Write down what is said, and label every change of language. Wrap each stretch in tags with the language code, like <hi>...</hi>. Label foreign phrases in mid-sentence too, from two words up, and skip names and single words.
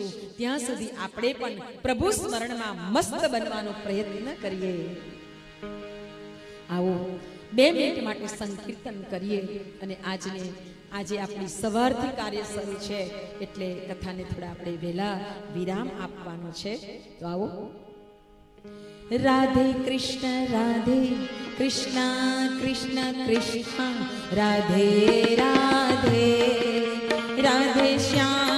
<gu>ત્યાં સુધી આપણે પણ પ્રભુ સ્મરણમાં મસ્ત બનવાનો પ્રયત્ન કરીએ. આવો 2 મિનિટ માટે સંકીર્તન કરીએ અને આજે આપણી સવારથી કાર્ય શરૂ છે એટલે કથાને થોડા આપણે વહેલા વિરામ આપવાનો છે. તો આવો. राधे कृष्ण कृष्ण कृष्ण राधे राधे राधे श्याम</gu>